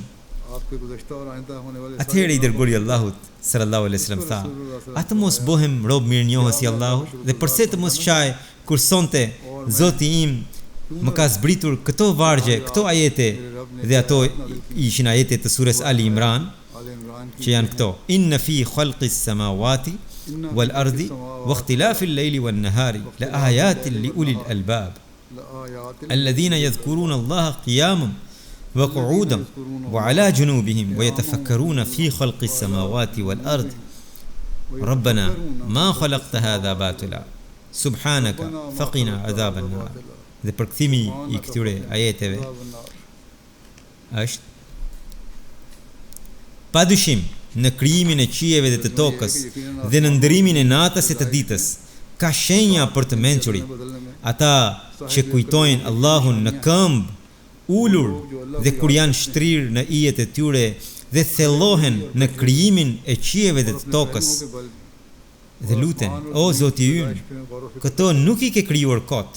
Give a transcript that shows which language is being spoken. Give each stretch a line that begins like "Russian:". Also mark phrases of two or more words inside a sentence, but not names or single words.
Albanian: Atëherë i dërguari i Allahut
Arabic: صلى الله عليه وسلم
Albanian: tha, atë mos bëhem rob mirënjohës i Allahut dhe përse të mos qaj kur sonte Zoti im më ka zbritur këto vargje, këto ajete, dhe ato ishin ajete të surës Ali Imran, që janë këto:
Arabic: إن في خلق السماوات والأرض واختلاف الليل والنهار لآيات لأولي الألباب الذين يذكرون الله قياما وقعودا وعلى جنوبهم ويتفكرون في خلق السماوات والأرض ربنا ما خلقت هذا باطلا سبحانك فقنا عذاب النار.
Albanian: Dhe përkthimi i këtyre ajeteve është: padyshim në krijimin e qiejve dhe të tokës dhe në ndërimin e natës e të ditës ka shenja për të mençurit, ata që kujtojnë Allahun në këmbë ulur dhe kur janë shtrirë në ijet e tyre dhe thellohen në krijimin e qiejve dhe të tokës dhe luten, o Zoti ynë, këto nuk i ke krijuar kot.